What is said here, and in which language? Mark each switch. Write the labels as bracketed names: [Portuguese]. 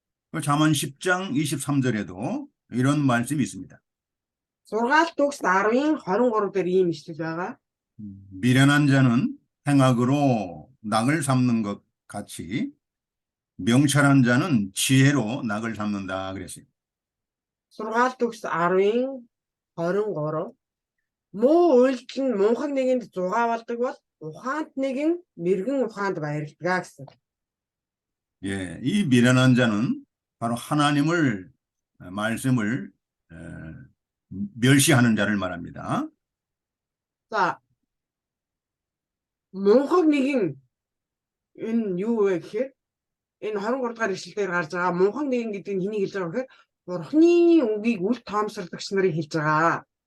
[Korean] 그 잠언 10장 23절에도 이런 말씀이 있습니다. [Mongolian] Сургаалт төгс 10-ын 23 дээр ийм ишлэл байгаа. [Korean] 미련한 자는 행악으로 낙을 삼는 것 같이 명철한 자는 지혜로 낙을 삼는다 그랬어요. [Mongolian] Сургаалт төгс 10-ын 23 муу үйлдэл нь мунхаг нэгэнд зугаавалдаг бол ухаанд нэгэн мэрэгэн ухаанд баярладаг гэсэн. [Korean] 예, 이 미련한 자는 바로 하나님을 말씀을 멸시하는 자를 말합니다. [Mongolian] За мунхаг нэгэн энэ юу вэ гэхээр энэ 23 дахь ишлэлээр гарч байгаа мунхаг нэгэн гэдэг нь хэнийг хэлж байгаа вэ гэхээр Бурхны үгийг үл тоомсордогч нарыг хэлж байгаа.